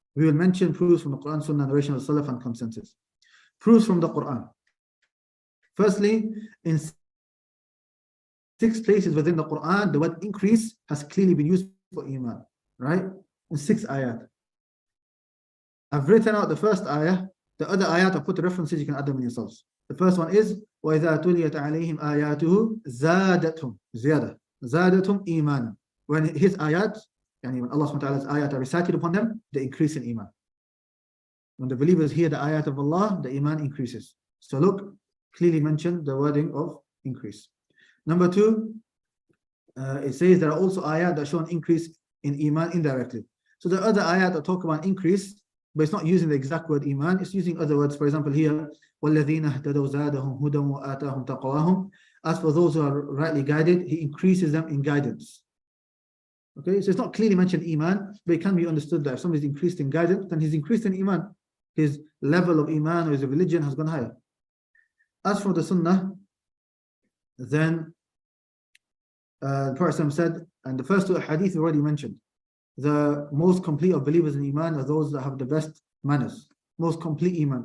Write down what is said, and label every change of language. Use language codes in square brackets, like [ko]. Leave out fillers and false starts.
[en] We will mention proofs from the Quran, Sunnah, narration of Salaf, and consensus. Proofs from the Quran. Firstly, in 6 places within the Quran, the word increase has clearly been used for Iman, right? In 6 ayat. I've written out the first ayah. The other ayat, I've put the references, you can add them in yourselves. The first one is, [ar] وَإِذَا تُلِيَتْ عَلَيْهِمْ آيَاتُهُ زَادَتْهُمْ زِيَادَةً زَادَتْهُمْ إِيمَانًا. [en] When his ayat, when Allah subhanahu wa ta'ala's ayat are recited upon them, they increase in Iman. When the believers hear the ayat of Allah, the Iman increases. So look, clearly mentioned the wording of increase. Number 2, it says there are also ayat that show an increase in Iman indirectly. So the other ayat that talk about increase, but it's not using the exact word Iman, it's using other words. For example here, [ar] وَالَّذِينَ اهْتَدَوْا زَادَهُمْ هُدًى وَآتَاهُمْ تَقْوَاهُمْ. [en] As for those who are rightly guided, He increases them in guidance. Okay, so it's not clearly mentioned Iman, but it can be understood that if somebody is increased in guidance, then he's increased in Iman. His level of Iman or his religion has gone higher. As for the Sunnah, then the Prophet said, and the first 2 hadith we already mentioned, the most complete of believers in Iman are those that have the best manners, most complete Iman.